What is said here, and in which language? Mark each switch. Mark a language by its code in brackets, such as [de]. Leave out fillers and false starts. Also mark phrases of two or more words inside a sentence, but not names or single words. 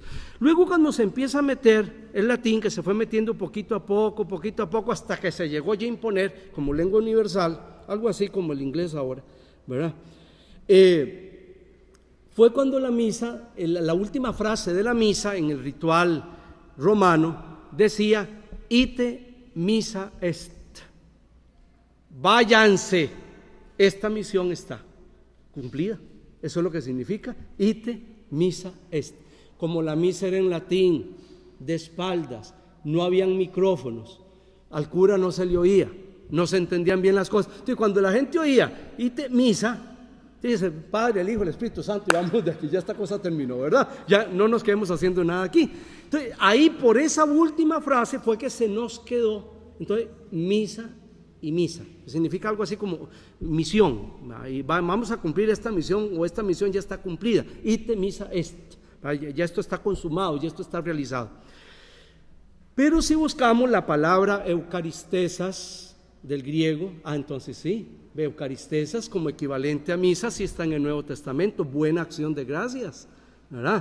[es] Luego, cuando se empieza a meter el latín, que se fue metiendo poquito a poco, hasta que se llegó ya a imponer como lengua universal, algo así como el inglés ahora, ¿verdad? Fue cuando la misa, la última frase de la misa en el ritual romano decía, [la] ite missa est. [es] Váyanse, esta misión está cumplida. Eso es lo que significa [la] ite missa est. [es] Como la misa era en latín, de espaldas, no habían micrófonos, al cura no se le oía, no se entendían bien las cosas. Entonces, cuando la gente oía [la] ite missa, [es] dice, Padre, el Hijo, el Espíritu Santo, y vamos de aquí, ya esta cosa terminó, ¿verdad? Ya no nos quedemos haciendo nada aquí. Entonces, ahí por esa última frase fue que se nos quedó, entonces, misa y misa, que significa algo así como misión. Ahí vamos a cumplir esta misión, o esta misión ya está cumplida. [la] Ite missa est. [es] Ya esto está consumado, ya esto está realizado. Pero si buscamos la palabra eucaristesas del griego, entonces sí, eucaristesas como equivalente a misa, sí está en el Nuevo Testamento, buena acción de gracias, ¿verdad?